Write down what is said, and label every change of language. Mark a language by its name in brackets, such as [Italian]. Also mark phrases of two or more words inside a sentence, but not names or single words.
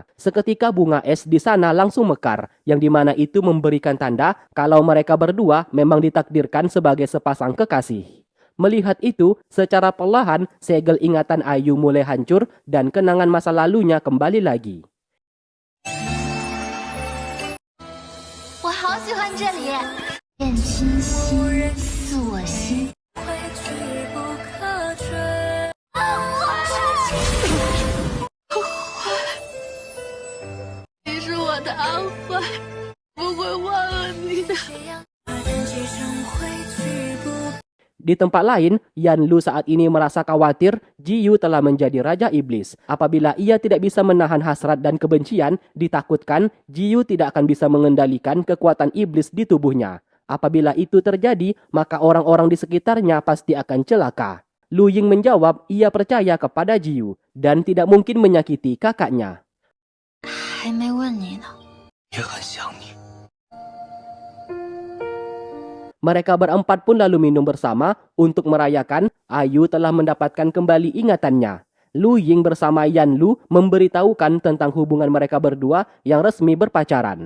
[Indonesian] Seketika bunga es di sana langsung mekar, yang dimana itu memberikan tanda kalau mereka berdua memang ditakdirkan sebagai sepasang kekasih. Melihat itu, secara perlahan segel ingatan Ayu mulai hancur dan kenangan masa lalunya kembali lagi. [Chinese] 我好喜欢这里，愿倾心似我心。你是我的安慰，不会忘了你的。 [Indonesian] Di tempat lain, Yan Lu saat ini merasa khawatir Jiyu telah menjadi Raja Iblis. Apabila ia tidak bisa menahan hasrat dan kebencian, ditakutkan Jiyu tidak akan bisa mengendalikan kekuatan iblis di tubuhnya. Apabila itu terjadi, maka orang-orang di sekitarnya pasti akan celaka. Lu Ying menjawab ia percaya kepada Jiyu dan tidak mungkin menyakiti kakaknya. [Chinese] 还没问你呢。也很想你。 [Indonesian] Mereka berempat pun lalu minum bersama untuk merayakan Ayu telah mendapatkan kembali ingatannya. Lu Ying bersama Yan Lu memberitahukan tentang hubungan mereka berdua yang resmi berpacaran.